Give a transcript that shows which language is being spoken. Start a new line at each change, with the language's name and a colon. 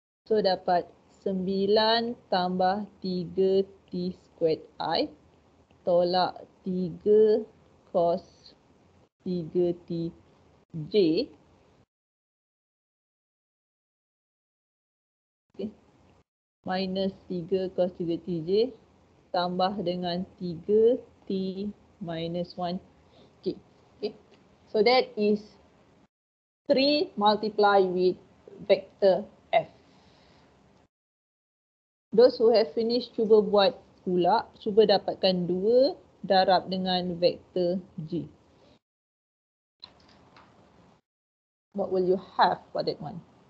Malay: So dapat 9 tambah 3 t
English: squared
Malay: I tolak 3 cos 3 t j.
English: Okay. Minus 3 cos 3 t j
Malay: tambah dengan
English: 3 t minus 1 k. Okay. So that is 3 multiply with vector f. Those who have finished,
Malay: cuba buat pula. Cuba dapatkan 2 darab dengan vector g.
English: What will you have for that one?